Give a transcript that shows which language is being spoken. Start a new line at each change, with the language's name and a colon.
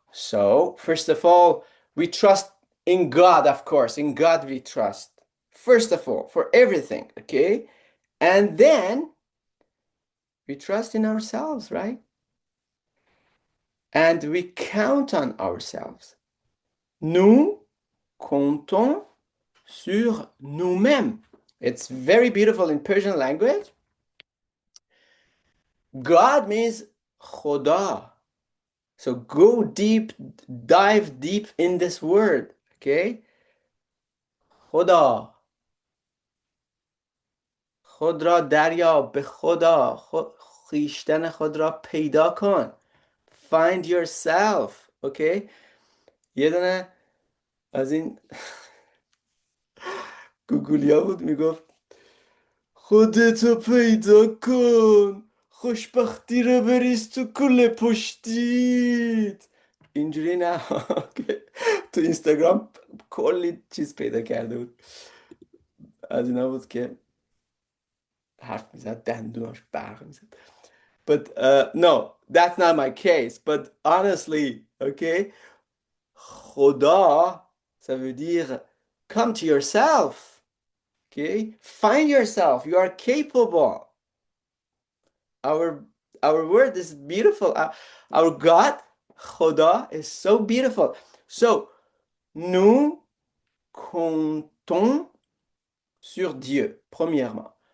English: So, first of all, we trust in God, of course. In God we trust. First of all, for everything, okay? And then we trust in ourselves, right? And we count on ourselves.
French: Nous comptons sur nous-mêmes.
English: It's very beautiful in Persian language. God means Khoda. So go deep, dive deep in this word, okay?
Persian: خدا خود را دریاب به خدا خویشتن خود را پیدا کن.
English: Find yourself, okay?
Persian: یه دونه از این گوگلیا بود میگفت خودتو پیدا کن خوشبختی رو بریز تو کوله پشتیت اینجوری نه تو اینستاگرام کلی چیز پیدا کرده بود از اینا بود که حرف میزد دندوناش برق میزد
English: but no that's not my case but honestly okay خدا
French: ça veut dire
English: come to yourself Okay? Find yourself. You are capable. Our our word is beautiful. Our God, Khoda, is so beautiful.
French: So, nous comptons sur Dieu, premièrement.